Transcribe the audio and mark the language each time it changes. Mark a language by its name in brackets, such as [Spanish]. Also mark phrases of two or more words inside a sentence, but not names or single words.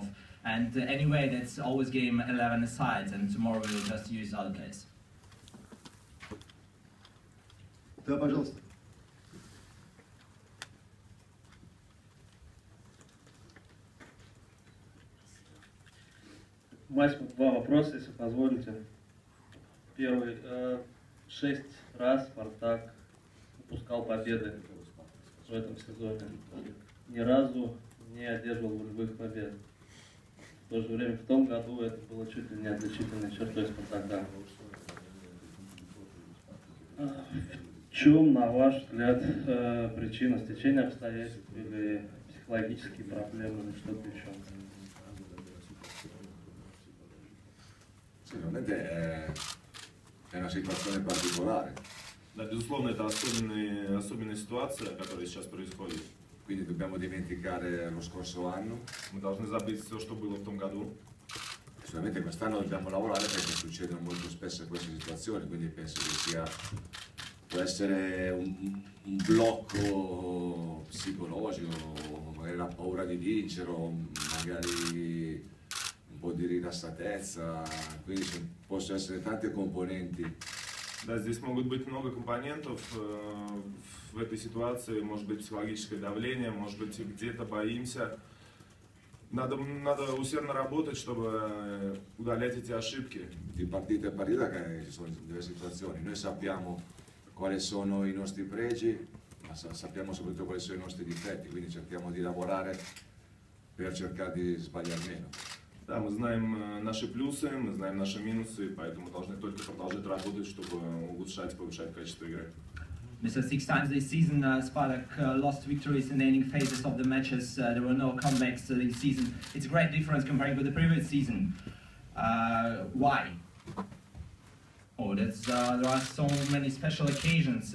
[English] And anyway, that's always game 11 aside, and tomorrow we will just use other players. [Russian] Да, пожалуйста. Массимо, два вопроса, если позволите. Первый. 6 раз Спартак упускал победы в этом сезоне. Ни разу не одерживал волевых побед. В то же время в том году это было чуть ли не отличительной чертой Спартака. В чем, на ваш взгляд, причина стечения обстоятельств или психологические проблемы или что-то еще? [Italian] Sicuramente è una situazione particolare. [Russian] Да, безусловно, это особенная ситуация, которая сейчас происходит. [Italian] Quindi dobbiamo dimenticare lo scorso anno. [Russian] Мы должны забыть все, что было в том году. [Italian] Sicuramente quest'anno dobbiamo lavorare perché succedono molto spesso queste situazioni, quindi penso che può essere un blocco psicologico, magari la paura di vincere, o magari un po' di rilassatezza, quindi possono essere tante componenti. [Russian] Да, здесь могут быть много компонентов в этой ситуации, может быть психологическое давление, может быть где-то боимся. Надо усердно работать, чтобы удалять эти ошибки. [Italian] Di partita a partita che ci sono diverse situazioni, noi sappiamo quali sono i nostri pregi, ma sappiamo soprattutto quali sono i nostri difetti, quindi cerchiamo di lavorare per cercare di sbagliare meno. [Russian] Да, мы знаем наши плюсы, мы знаем наши минусы, поэтому должны только продолжать работать, чтобы улучшать, повышать качество игры. [English] Mr. 6 times this season, Spartak lost victories in the ending phases of the matches. There were no comebacks this season. It's a great difference comparing with the previous season. Why? Oh, there are so many special occasions.